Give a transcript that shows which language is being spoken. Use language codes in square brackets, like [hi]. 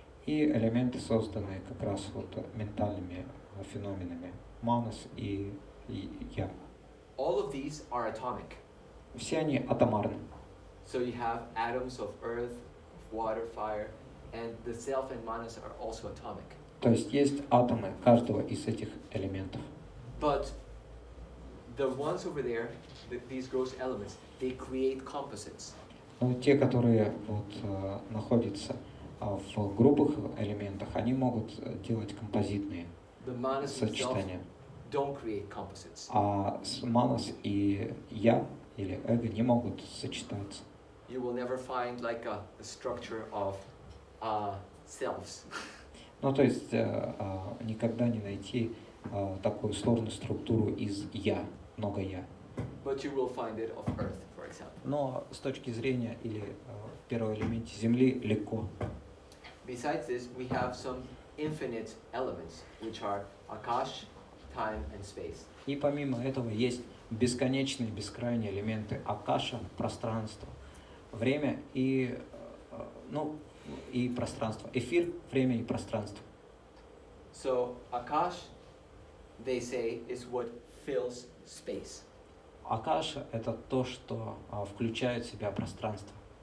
[ru] И элементы, созданные как раз вот ментальными феноменами, манас и я. [en] All of these are atomic. [ru] Все они атомарны. [en] So you have atoms of earth, of water, fire, and the self and manas are also atomic. [ru] То есть атомы каждого из этих элементов. [en] But the ones over there, these gross elements, they create composites. [ru] Но те, которые вот находятся в грубых элементах, они могут делать композитные [en] The manas themselves [ru] сочетания. [en] don't create composites. [ru] А манас и я или эго не могут сочетаться. [en] You will never find like a structure of selves. [ru] Ну, то есть никогда не найти такую сложную структуру из я, много я. [en] But you will find it of earth, for example. [ru] Но с точки зрения или в первом элементе Земли легко. [en] Besides this, we have some infinite elements, which are akash, time, and space. [ru] И помимо этого есть бесконечные, бескрайние элементы акаша, пространство, время и, и пространство. Эфир, время и пространство. [en] So akash, they say, is what fills space. [ru] Акаша – это то, что включает в себя пространство.